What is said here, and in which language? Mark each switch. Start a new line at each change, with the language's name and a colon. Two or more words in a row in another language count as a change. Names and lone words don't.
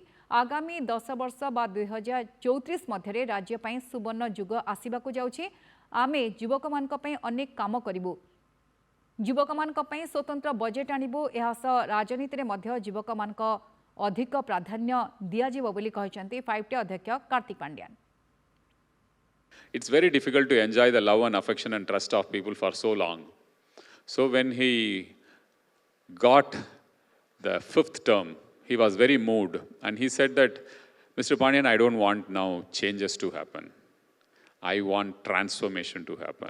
Odia: ଆଗାମୀ 10 ବର୍ଷ ବା 2034 ମଧ୍ୟ ରାଜ୍ୟ ପାଇଁ ସୁବର୍ଣ୍ଣ ଯୁଗ ଆସିବାକୁ ଯାଉଛି। ଆମେ ଯୁବକ ମାନଙ୍କ ପାଇଁ ଅନେକ କାମ କରିବୁ, ଯୁବକ ମାନଙ୍କ ପାଇଁ ସ୍ୱତନ୍ତ୍ର ବଜେଟ ଆଣିବୁ। ଏହାସ ରାଜନୀତି ରେ ମଧ୍ୟ ଯୁବକ ମାନଙ୍କ ଅଧିକ ପ୍ରାଧାନ୍ୟ ଦିଆ ଯିବ ବୋଲି କହିଛନ୍ତି 5ଟି ଅଧ୍ୟକ୍ଷ କାର୍ତ୍ତିକ ପାଣ୍ଡିଆନ।
English: It's very difficult to enjoy the love and affection and trust of people for so long. So when he got the 5th term, he was very moved and he said that, Mr. Pandyan, I don't want now changes to happen. I want transformation to happen.